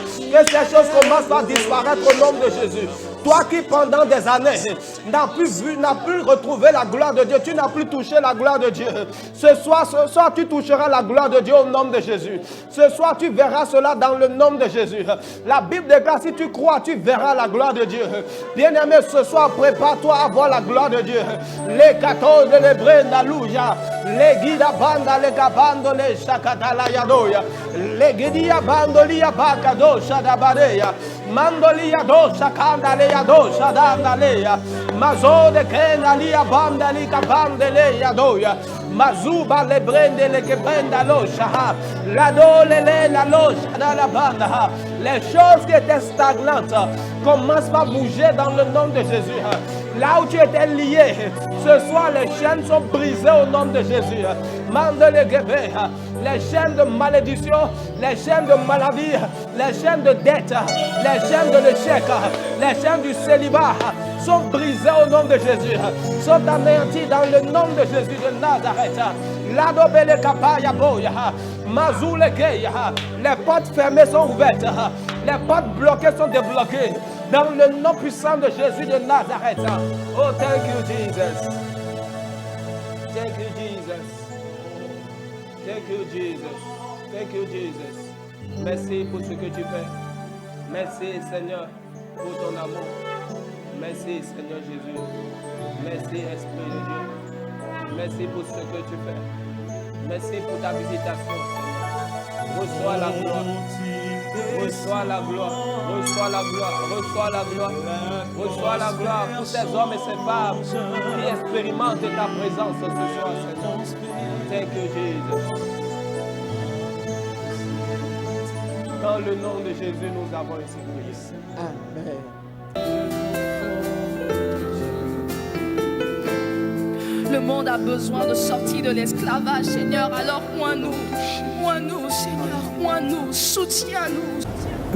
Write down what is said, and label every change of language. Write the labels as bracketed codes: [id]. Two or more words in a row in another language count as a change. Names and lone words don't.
[fr] Que ces choses commencent par disparaître au nom de Jésus. Toi qui pendant des années n'as plus retrouvé la gloire de Dieu, tu n'as plus touché la gloire de Dieu. Ce soir, tu toucheras la gloire de Dieu au nom de Jésus. Ce soir, tu verras cela dans le nom de Jésus. La Bible déclare, si tu crois, tu verras la gloire de Dieu. Bien-aimé, ce soir, prépare-toi à voir la gloire de Dieu. Les 14 les brenda louja, les guida banda, les gabando, les chakatala yadoya, les guidia bandolia bakado shadabadeya, mandolia do shakanda le yado shadandaleya, mazo de kenalia banda li kabandele yadoya. Mazuba le brende le kebrenda lo shaha, la do le la lo shada la banda. Les choses qui étaient stagnantes commencent à bouger dans le nom de Jésus. Là où tu étais lié, ce soir les chaînes sont brisées au nom de Jésus. Mandele gebe, les chaînes de malédiction, les chaînes de maladie, les chaînes de dette, les chaînes de l'échec, les chaînes du célibat sont brisées au nom de Jésus, sont anéanties dans le nom de Jésus de Nazareth. L'adobele kapaya boya, mazoule keya, les portes fermées sont ouvertes, les portes bloquées sont débloquées dans le nom puissant de Jésus de Nazareth. [en] Oh, thank you, Jesus. Thank you, Jesus. Thank you, Jesus. Thank you, Jesus. [fr] Merci pour ce que tu fais. Merci, Seigneur, pour ton amour. Merci, Seigneur Jésus. Merci, Esprit de Dieu. Merci pour ce que tu fais. Merci pour ta visitation, Seigneur. Reçois la gloire. Reçois la gloire. Reçois la gloire. Reçois la gloire. Reçois la gloire pour ces hommes et ces femmes qui expérimentent ta présence ce soir, Seigneur. [en] Thank you, Jesus. [fr] Dans le nom de Jésus, nous avons ainsi prié. Amen. Le monde a besoin de sortir de l'esclavage, Seigneur. Alors, oins-nous, Seigneur, oins-nous, soutiens-nous.